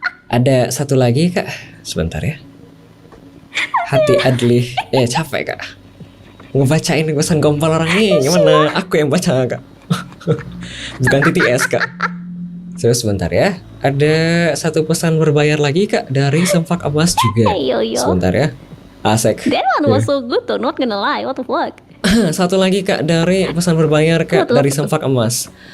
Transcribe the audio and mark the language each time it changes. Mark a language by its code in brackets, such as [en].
[id] Ada satu lagi kak, sebentar ya. Hati Adli, capek kak ngebacain pesan gombal orang nih, gimana? Aku yang baca kak. Bukan TTS kak. Terus sebentar ya, ada satu pesan berbayar lagi kak dari Sempak Emas juga. Sebentar ya, asik. [en] That one was so good though, not gonna lie, what the fuck. [id] Satu lagi kak dari pesan berbayar kak dari Sempak Emas.